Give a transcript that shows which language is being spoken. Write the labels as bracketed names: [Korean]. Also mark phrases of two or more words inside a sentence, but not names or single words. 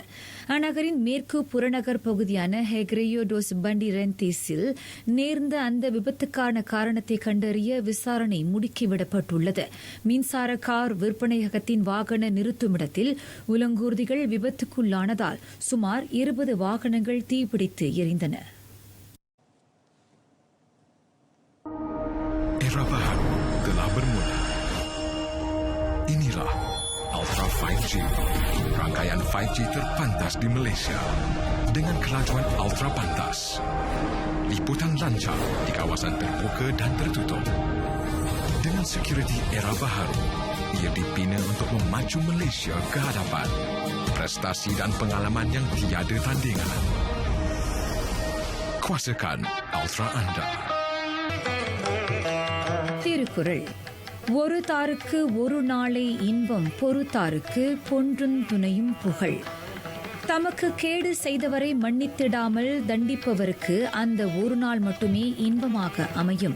[Tamil] அந்நகரின் மேற்கு புறநகர் பகுதியான ஹெக்ரேயோ டோஸ் பண்டிரென்டிஸில் நேர்ந்த அந்த விபத்துக்கான காரணத்தை கண்டறிய விசாரணை முடுக்கிவிடப்பட்டுள்ளது. மின்சார கார் விற்பனையகத்தின் வாகன நிறுத்துமிடத்தில் உலங்கூர்திகள் விபத்துக்குள்ளானதால் சுமார் 20 வாகனங்கள் தீப்பிடித்து எரிந்தன. [Malay] Era baru telah bermula. Inilah Ultra 5G, rangkaian 5G terpantas di Malaysia dengan kelajuan ultra pantas. Liputan lancar di kawasan terbuka dan tertutup. Dengan security era baharu, ia dibina untuk memacu Malaysia ke hadapan. Prestasi dan pengalaman yang tiada tandingan. Kuasakan Ultra anda. [Tamil] திருக்குறள். ஒரு தாருக்கு ஒரு நாளை இன்பம் பொறுத்தாருக்கு பொன்றும் துணையும் புகழ். தமக்கு கேடு செய்தவரை மன்னித்திடாமல் தண்டிப்பவருக்கு அந்த ஒரு நாள் மட்டுமே இன்பமாக அமையும்.